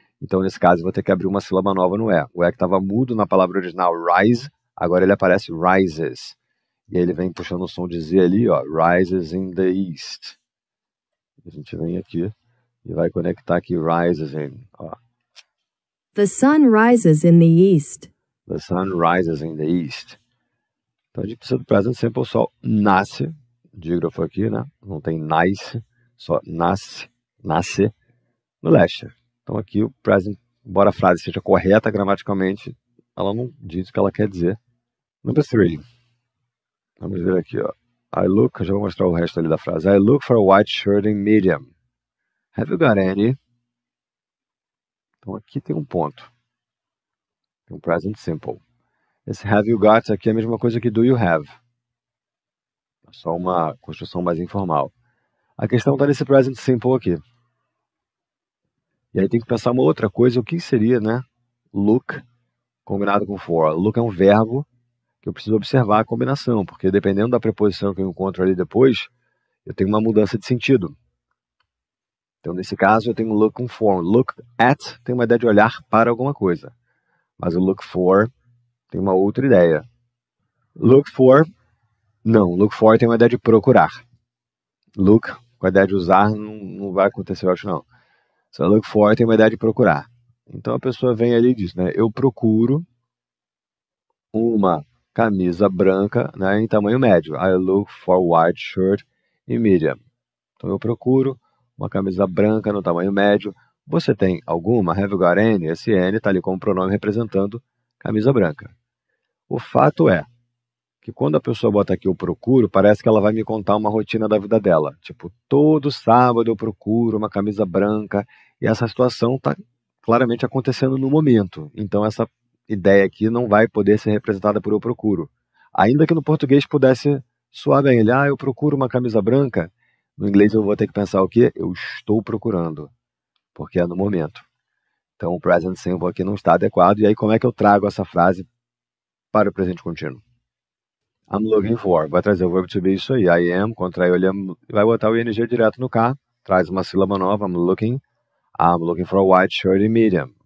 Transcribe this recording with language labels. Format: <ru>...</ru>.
<pt>Então, nesse caso, eu vou ter que abrir uma sílaba nova no E. O E que estava mudo na palavra original, rise, agora ele aparece rises. E aí ele vem puxando o som de Z ali, ó,</pt> <en>rises in the east.</en> <pt>A gente vem aqui e vai conectar aqui</pt> <en>rises in,</en> <pt>ó.</pt> <en>The sun rises in the east. The sun rises in the east.</en> <pt>Então a gente precisa do present simple, o sol nasce, dígrafo aqui, né? Não tem nice, só nasce no leste. Então aqui o present, embora a frase seja correta gramaticalmente, ela não diz o que ela quer dizer. Number 3. Vamos ver aqui, ó.</pt> <en>I look,</en> <pt>já vou mostrar o resto ali da frase.</pt> <en>I look for a white shirt in medium. Have you got any?</en> <pt>Então aqui tem um ponto. Tem um present simple. Esse</pt> <en>have you got</en> <pt>aqui é a mesma coisa que</pt> <en>do you have.</en> <pt>É só uma construção mais informal. A questão está nesse present simple aqui. E aí tem que pensar uma outra coisa, o que seria, né? Look combinado com for. Look é um verbo que eu preciso observar a combinação, porque dependendo da preposição que eu encontro ali depois, eu tenho uma mudança de sentido. Então, nesse caso, eu tenho look com for. Look at tem uma ideia de olhar para alguma coisa. Mas o look for tem uma outra ideia. Look for, não. Look for tem uma ideia de procurar. Look, com a ideia de usar, não vai acontecer, eu acho, não. So, look for tem uma ideia de procurar. Então, a pessoa vem ali e diz, né? Eu procuro uma camisa branca, né, em tamanho médio.</pt> <en>I look for white shirt in medium.</en> <pt>Então, eu procuro uma camisa branca no tamanho médio. Você tem alguma?</pt> <en>Have you got any?</en> <pt>Esse N está ali como pronome representando camisa branca. O fato é que quando a pessoa bota aqui eu procuro, parece que ela vai me contar uma rotina da vida dela. Tipo, todo sábado eu procuro uma camisa branca. E essa situação está claramente acontecendo no momento. Então, essa ideia aqui não vai poder ser representada por eu procuro. Ainda que no português pudesse soar bem. Ele, eu procuro uma camisa branca. No inglês eu vou ter que pensar o quê? Eu estou procurando. Porque é no momento. Então o present simple aqui não está adequado. E aí como é que eu trago essa frase para o presente contínuo?</pt> <en>I'm looking for.</en> <pt>Vai trazer o verbo to be isso aí. I am, contrai o am, vai botar o ing direto no K. Traz uma sílaba nova.</pt> <en>I'm looking for a white shirt in medium.</en>